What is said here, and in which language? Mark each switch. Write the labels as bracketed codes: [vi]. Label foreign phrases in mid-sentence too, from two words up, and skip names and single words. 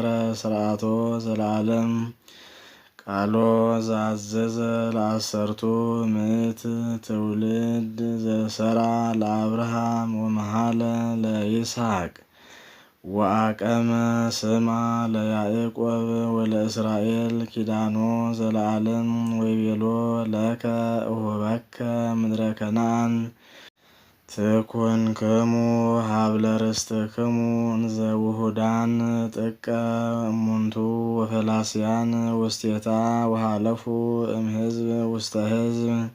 [gez] ስርዓቶ ዘለዓለም ቃሎ ዘአዘዘ ለአሰርቱ ምዕት ትውልድ ዘሰራ ለአብርሃም ወመሃለ ለይስሐቅ ወአቀመ ስማ ለያዕቆብ ወለእስራኤል ኪዳኖ ዘለዓለም ወይቤሎ ለከ እሁበከ ምድረ ከነዓን ትኩንክሙ ሀብለ ርስትክሙ እንዘ ውሁዳን ጥቀ እሙንቱ ወፈላስያን ውስቴታ ወሃለፉ እምሕዝብ ውስተ ሕዝብ